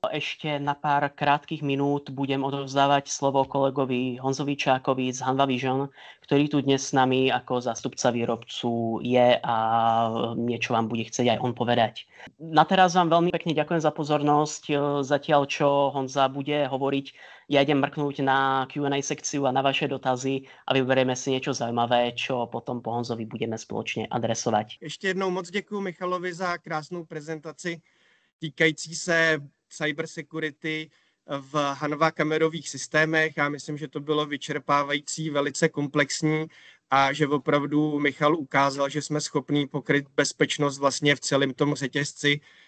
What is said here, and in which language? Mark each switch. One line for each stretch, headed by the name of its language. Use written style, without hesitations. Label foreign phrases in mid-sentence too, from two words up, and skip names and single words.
Slovak: Ešte na pár krátkych minút budem odovzdávať slovo kolegovi Honzovi Čákovi z Hanwha Vision, ktorý tu dnes s nami ako zástupca výrobcu je a niečo vám bude chcieť aj on povedať. Na teraz vám veľmi pekne ďakujem za pozornosť. Zatiaľ, čo Honza bude hovoriť, ja idem mrknúť na Q&A sekciu a na vaše dotazy a vyberieme si niečo zaujímavé, čo potom po Honzovi budeme spoločne adresovať.
Czech: Ještě jednou moc děkuji Michalovi za krásnou prezentaci týkající se cybersecurity v Hanwha kamerových systémech. Já myslím, že to bylo vyčerpávající, velice komplexní a že opravdu Michal ukázal, že jsme schopní pokryt bezpečnost vlastně v celém tom řetězci.